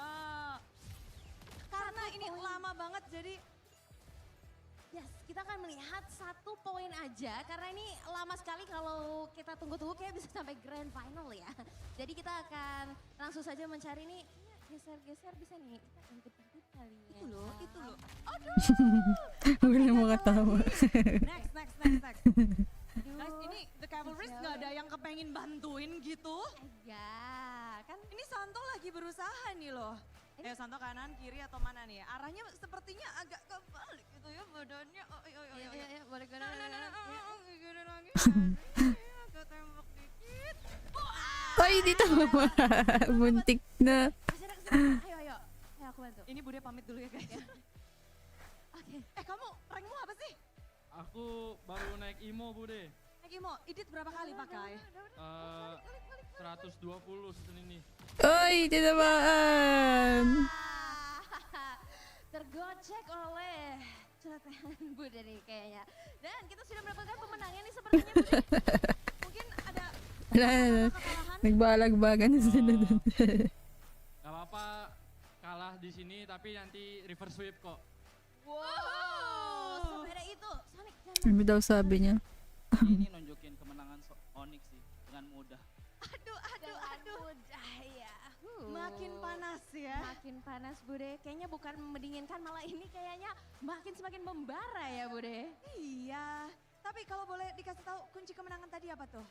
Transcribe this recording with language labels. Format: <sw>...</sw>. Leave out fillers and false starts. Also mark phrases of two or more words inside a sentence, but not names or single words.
<id>Karena ini lama banget jadi Yes, kita akan melihat 1 poin aja karena ini lama sekali kalau kita tunggu-tunggu kayak bisa sampai</id> <en>grand final</en> <id>ya. Jadi kita akan langsung saja mencari nih, geser-geser bisa nih. Kita intip-intip kali ya. itu loh.</id> <tl>Wala mo katawa.</tl> <id>Next. Guys, ini The Cavalrys nggak ada yang kepengen bantuin gitu. Ya, kan Ini Santo lagi berusaha nih loh. Ayo Santo kanan, kiri atau mana nih? Arahnya sepertinya agak kebalik gitu ya badannya. Ayo, balik kanan. Gini lagi. Agak tembak dikit.</id> <tl>Ay, dito. Buntik na.</tl> <id>Ayo, aku bantu. Ini Bude pamit dulu ya guys. Oke. Kamu rankmu apa sih? Aku baru naik IMO bude. Imo, edit berapa kali pakai? 120 setelah ini.</id> <tl>Ay, tinamaan.</tl> <id>Tergocek oleh celotehan Bude nih kayaknya. Dan kita sudah mendapatkan pemenangnya nih sepertinya Bude. Mungkin ada</id> <tl>Wala na.</tl> <id>kekalahan.</id> <tl>Nagbalagbagan na sila dun.</tl> <id>Gak apa-apa kalah di sini tapi nanti</id> <en>reverse sweep</en> <id>kok. Wow, sepeda itu. Sonic,</id> <tl>Ano daw sabi niya?</tl> <id>Ini nunjukin kemenangan ONIC sih dengan mudah. Aduh. Mudah ya. Makin panas ya. Makin panas Bude. Kayaknya bukan mendinginkan, malah ini kayaknya semakin membara ya Bude. Iya. Tapi kalau boleh dikasih tahu kunci kemenangan tadi apa tuh?</id>